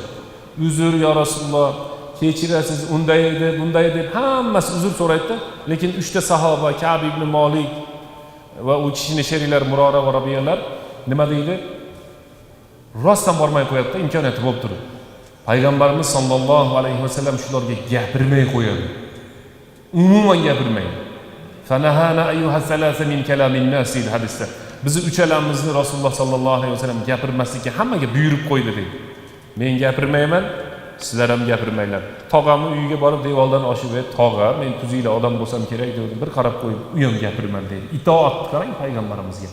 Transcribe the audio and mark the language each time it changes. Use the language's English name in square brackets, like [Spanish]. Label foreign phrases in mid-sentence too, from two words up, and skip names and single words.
[Uzbek] Uzr ya Rasululloh, kechirasiz, unday edi, bunday deb hammasi uzr so'raydi, lekin 3 ta sahoba Ka'b ibn Malik va u kishining sheriklar Murora va Rabiyalar nima deydi? Rostdan bormay qo'yadi, imkoniyati bo'lib turib. Payg'ambarimiz sollallohu alayhi vasallam shularga gapirmay qo'yadi. Umuman gapirmaydi. [Arabic] فنهانا أيها الثلاثة من كلام الناس hadisda. [Uzbek] Bizni uchalamizni Rasululloh sollallohu alayhi vasallam gapirmaslikka hammaga buyurib qo'ydi deydi. Men gapirmayman, sizlar ham gapirmanglar. Tog'amni uyiga borib devordan oshib, "Tog'a, men tuzinglar odam bo'lsam kerak" dedi. Bir qarab qo'yib, u ham gapirman deydi. Itoat qarang payg'ambarimizga.